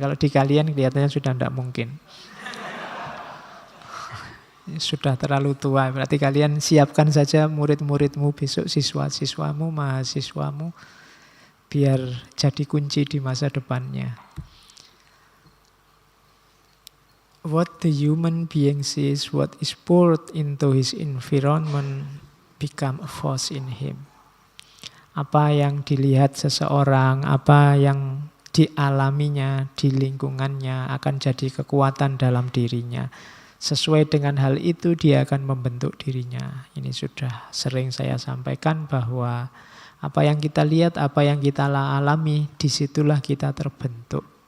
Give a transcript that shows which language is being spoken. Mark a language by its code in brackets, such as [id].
[id] Kalau di kalian kelihatannya sudah tidak mungkin. Sudah terlalu tua. Berarti kalian siapkan saja murid-muridmu besok, siswa-siswamu, mahasiswamu. Biar jadi kunci di masa depannya. [en] What the human being sees, what is poured into his environment, become a force in him. [id] Apa yang dilihat seseorang, apa yang dialaminya di lingkungannya akan jadi kekuatan dalam dirinya. Sesuai dengan hal itu dia akan membentuk dirinya. Ini sudah sering saya sampaikan bahwa apa yang kita lihat, apa yang kita alami, disitulah kita terbentuk.